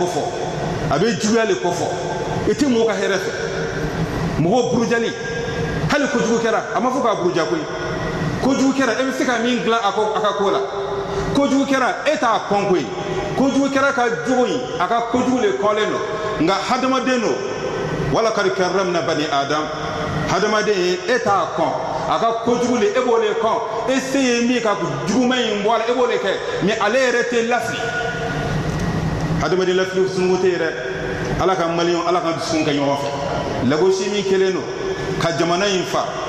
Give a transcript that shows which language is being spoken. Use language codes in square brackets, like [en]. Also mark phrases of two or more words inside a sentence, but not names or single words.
[bm] kofɔ a bɛ juguya le kofɔ i tɛ mɔgɔ ka hɛrɛ fɛ mɔgɔ burujali hali kojugu kɛra a ma fɔ k'a buruja koyi kojugu kɛra e bɛ se ka min dilan a ka ko la kojugu kɛra e t'a kɔn koyi kojugu kɛra ka jogo in a ka kojugu le kɔlen don nka hadamaden don [ar] wala kari karramna bani adam [bm] hadamaden ye e t'a kɔn a ka kojugu le e b'o le kɔn e se ye min ka juguman in bɔ a la e b'o le kɛ mais ale yɛrɛ tɛ lafili hadamaden lafili sunugu tɛ yɛrɛ ala ka maliyɛnw ala ka dusukun kɛ ɲɔgɔn fɛ lagosi min kelen don ka jamana in fa